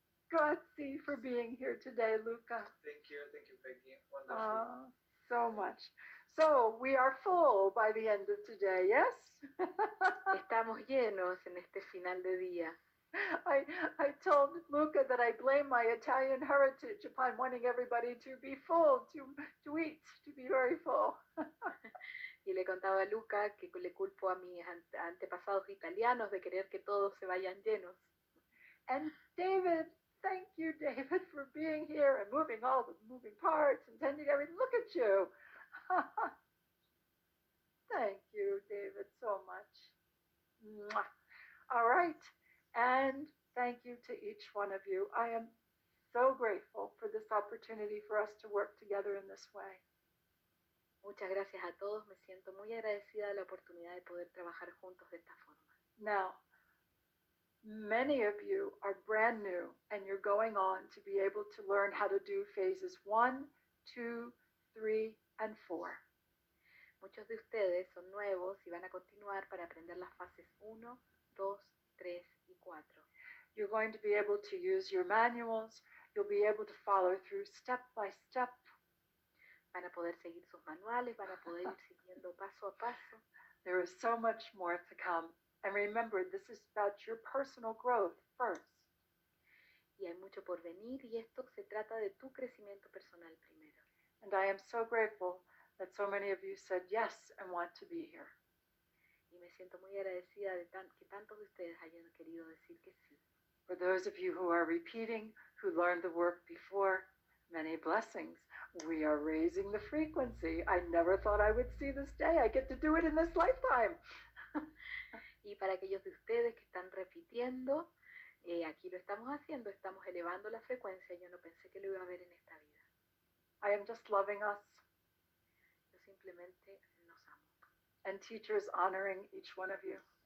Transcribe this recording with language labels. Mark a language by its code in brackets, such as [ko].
[en] Grazie for being here today, Luca. Thank you, Peggy. Wonderful. So much. So we are full by the end of today, yes? [es] Estamos llenos en este final de día. [en] I told Luca that I blame my Italian heritage upon wanting everybody to be full, to eat, to be very full. [es] Y le contaba a Luca que le culpo a mis antepasados italianos de querer que todos se vayan llenos. [en] And David, thank you, David, for being here and moving all the moving parts and tending everything. Look at you. Thank you, David, so much. Mwah. All right. And thank you to each one of you. I am so grateful for this opportunity for us to work together in this way. [es] Muchas gracias a todos. Me siento muy agradecida de la oportunidad de poder trabajar juntos de esta forma. [en] Now, many of you are brand new and you're going on to be able to learn how to do phases 1, 2, 3, and 4. [es] Muchos de ustedes son nuevos y van a continuar para aprender las fases 1, 2, 3 y 4. [en] You're going to be able to use your manuals. You'll be able to follow through step by step. [es] Van a poder seguir sus manuales, van a poder ir siguiendo paso a paso. [en] There is so much more to come. And remember, this is about your personal growth first. [es] Y hay mucho por venir y esto se trata de tu crecimiento personal primero. [en] And I am so grateful that so many of you said yes and want to be here. [es] Y me siento muy agradecida de que tantos de ustedes hayan querido decir que sí. [en] For those of you who are repeating, who learned the work before, many blessings. We are raising the frequency. I never thought I would see this day. I get to do it in this lifetime. [es] Y para aquellos de ustedes que están repitiendo, aquí lo estamos haciendo, estamos elevando la frecuencia. Yo no pensé que lo iba a ver en esta vida. [en] I am just loving us. [es] Yo simplemente nos amo. [en] And teachers honoring each one of you.